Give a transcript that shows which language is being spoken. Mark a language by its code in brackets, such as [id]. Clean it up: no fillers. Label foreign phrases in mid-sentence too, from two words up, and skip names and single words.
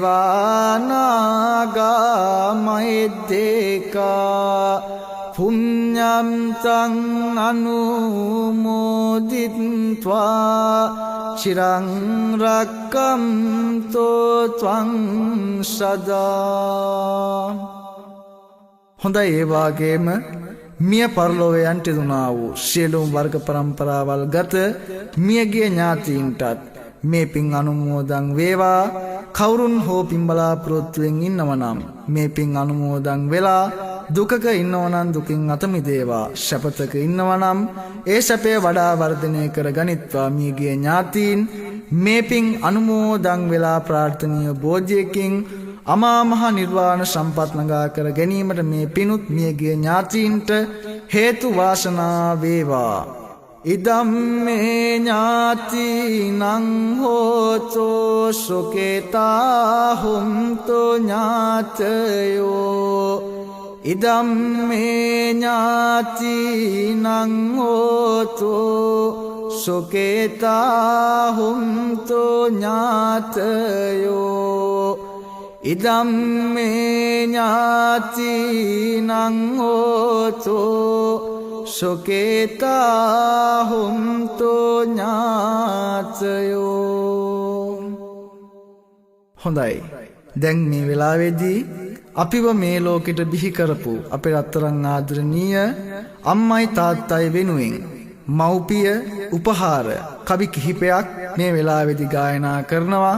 [pi] දේවානාගා මහිද්దికා පුඤ්ඤ පුඤ්ඤන්තං අනුමෝදිත්වා චිරං රක්ඛන්තෝ ත්වං සදා. [si] හොඳයි ඒ වාගේම මිය පරලොවේ යන්ටිදුනා වූ සියලුම වර්ග પરම්පරාවල් ගත මියගිය ඥාතීන්ටත් මේ පින් අනුමෝදන් වේවා. කවුරුන් හෝ පින් බලාපොරොත්තුවෙන් ඉන්නවනම් මේ පින් අනුමෝදන් වෙලා දුකක ඉන්නවනම් දුකින් අත මිදේවා. සැපතක ඉන්නවනම් ඒ සැපේ වඩා වර්ධනය කර ගනිත්වා. මියගිය ඥාතීන් මේ පින් අනුමෝදන් වෙලා ප්‍රාර්ථනීය බෝධියකින් අමා මහ නිර්වාණ සම්පත් ළඟා කර ගැනීමට මේ පිනුත් මියගිය ඥාතීන්ට හේතු වාසනා වේවා. [pi] ඉදම්මේ ඥාතිනං හෝතෝ සුඛිතා හුන්තු ඥාතයෝ. ඉදම්මේ ඥාතිනං හෝතෝ සුඛිතා හුන්තු ඥාතයෝ. ඉදම්මේ ඥාතිනං හෝතෝ සුඛිතා හුන්තු ඥාතයෝ. [si] හොඳයි. දැන් මේ වෙලාවේදී අපිව මේ ලෝකෙට බිහි කරපු අපේ රත්තරන් ආදරණීය අම්මයි තාත්තයි වෙනුවෙන් මව්පිය උපහාර කවි කිහිපයක් මේ වෙලාවේදී ගායනා කරනවා.